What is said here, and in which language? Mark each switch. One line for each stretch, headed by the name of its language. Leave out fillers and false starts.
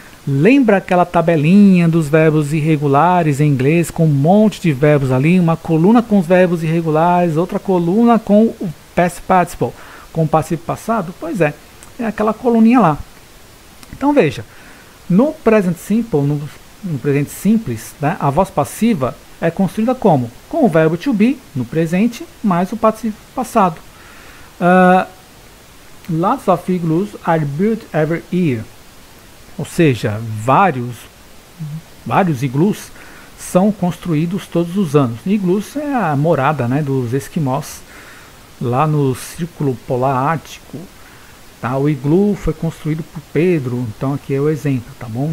Portuguese: Lembra aquela tabelinha dos verbos irregulares em inglês, com um monte de verbos ali, uma coluna com os verbos irregulares, outra coluna com o past participle, com o particípio passado? Pois é aquela coluninha lá. Então veja, no present simple, no presente simples, né, a voz passiva é construída como? Com o verbo to be, no presente, mais o particípio passado.
English: Lots of igloos are built every year.
Portuguese: Ou seja, vários iglus são construídos todos os anos. Iglus é a morada, né, dos esquimós lá no Círculo Polar Ártico. Tá? O iglu foi construído por Pedro, então aqui é o exemplo, tá bom?